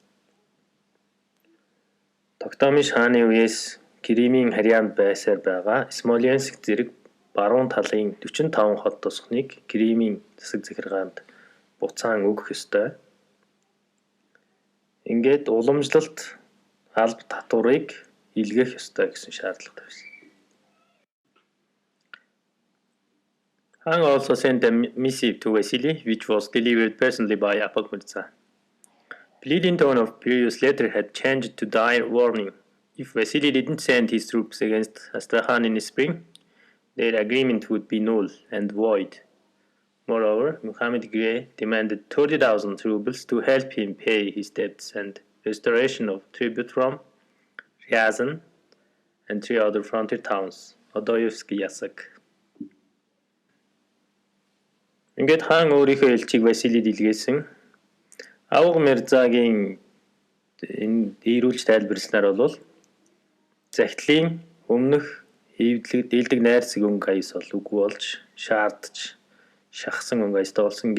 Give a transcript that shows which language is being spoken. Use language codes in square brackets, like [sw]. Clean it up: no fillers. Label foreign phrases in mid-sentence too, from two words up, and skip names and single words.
[mn] Токтамиш хааны үеэс Кримийн харьяанд байсаар байгаа Смоленск зэрэг баруун талын 45 хот тосхныг Кримийн засаг захиргаанд буцаан өгөх ёстой. Ингээд уламжлалт алба татварыг илгээх ёстой гэсэн шаардлага тавьсан. [en] Han also sent a missive to Vasily, which was delivered personally by Apak Mirza. Pleading tone of previous letter had changed to dire warning. If Vasily didn't send his troops against Astrakhan in the spring, their agreement would be null and void. Moreover, Muhammad Grey demanded 30,000 rubles to help him pay his debts and restoration of tribute from Ryazan and 3 other frontier towns, Odoyevsky, Yasak. [mn] Ингээд хаан өөрийнхөө элчийг Василид илгээсэн. Авга Мирзагийн энэ ийрүүлж тайлбарласнаар бол захидлын өмнөх дийлдэг найрсаг өнгө аяс бол үгүй болж шаардж шахсан өнгө аястай болсон.